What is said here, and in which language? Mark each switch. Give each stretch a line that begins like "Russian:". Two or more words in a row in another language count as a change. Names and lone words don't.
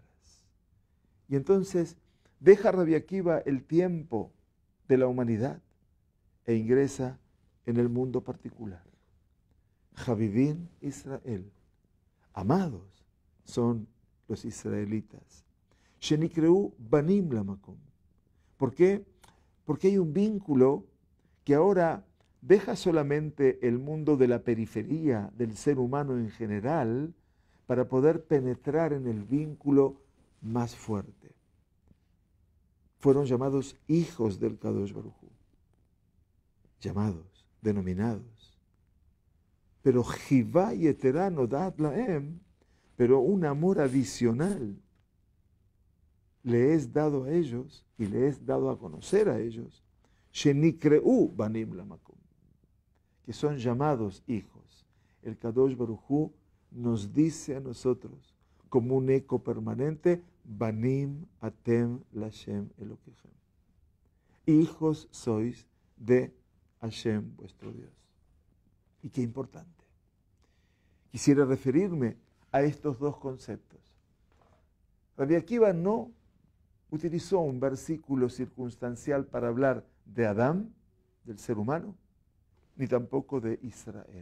Spanish: Y entonces deja Rabbi Akiva el tiempo de la humanidad e ingresa en el mundo particular.
Hebrew: חביבין ישראל.
Spanish: Amados son los israelitas.
Hebrew: שנקראו בנים למקום.
Spanish: ¿Por qué? Porque hay un vínculo que ahora deja solamente el mundo de la periferia del ser humano en general para poder penetrar en el vínculo más fuerte. Fueron llamados hijos del Kadosh Baruj Hu. Llamados, denominados. Pero
Hebrew: חיבה יתרה נודעת להם,
Spanish: pero un amor adicional le es dado a ellos y le es dado a conocer a ellos,
Hebrew: שנקראו בנים למקום,
Spanish: que son llamados hijos. El Kadosh Baruj Hu nos dice a nosotros, como un eco permanente,
Hebrew: בנים אתם לה' אלקיכם.
Spanish: Hijos sois de Hashem, vuestro Dios. Y qué importante. Quisiera referirme a estos dos conceptos. Rabbi Akiva no utilizó un versículo circunstancial para hablar de Adán, del ser humano, ni tampoco de Israel.